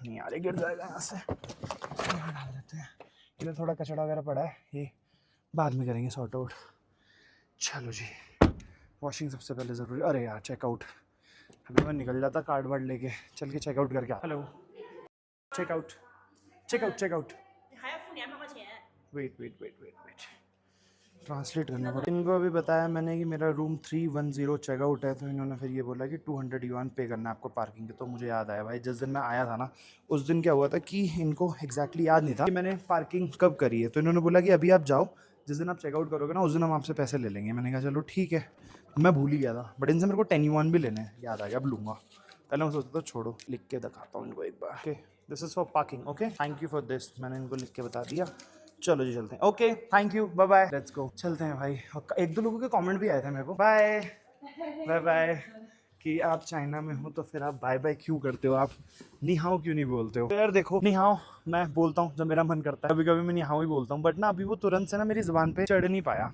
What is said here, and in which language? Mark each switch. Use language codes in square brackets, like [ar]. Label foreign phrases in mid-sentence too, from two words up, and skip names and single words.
[hi] नहीं यार, ये गिर जाएगा यहाँ से, यहाँ डाल देते हैं। इधर थोड़ा कचड़ा वगैरह पड़ा है, ये बाद में करेंगे [en] sort out. [hi] चलो जी, वॉशिंग सबसे पहले ज़रूरी। अरे यार, चेकआउट, अभी मैं निकल जाता कार्ड वार्ड लेके, चल के चेकआउट करके आ। [en] Hello, checkout checkout checkout, [zh] 还要付200块钱。 [en] wait translate [hi] करना पड़ा। इनको अभी बताया मैंने कि मेरा रूम 310 चेकआउट है, तो इन्होंने फिर ये बोला कि 200 युआन पे करना है आपको पार्किंग के। तो मुझे याद आया भाई, जिस दिन मैं आया था ना उस दिन क्या हुआ था कि इनको एग्जैक्टली याद नहीं था कि मैंने पार्किंग कब करी है। तो इन्होंने बोला कि अभी आप जाओ, जिस दिन आप चेकआउट करोगे ना उस दिन हम आपसे पैसे ले लेंगे। मैंने कहा चलो ठीक है, मैं भूल ही गया था, बट इनसे मेरे को 10 युआन भी लेने हैं, याद आ गया, अब लूँगा। पहले मैं सोचता था छोड़ो, लिख के दिखाता हूँ इनको एक बार। [en] Okay, this is for parking. Okay, thank you for this, [hi] मैंने इनको लिख के बता दिया। चलो जी चलते हैं। [en] Okay, thank you, bye bye, let's go. [hi] चलते हैं भाई। और एक दो लोगों के कमेंट भी आए थे मेरे को, [en] bye bye bye, [hi] कि आप चाइना में हो तो फिर आप [en] bye bye [hi] क्यों करते हो, आप [zh] 你好 [hi] क्यों नहीं बोलते हो। तो यार देखो, [zh] 你好 [hi] मैं बोलता हूँ जब मेरा मन करता है, कभी कभी मैं [zh] 你好 [hi] ही बोलता हूँ, बट ना अभी वो तुरंत से ना मेरी ज़ुबान पे चढ़ नहीं पाया।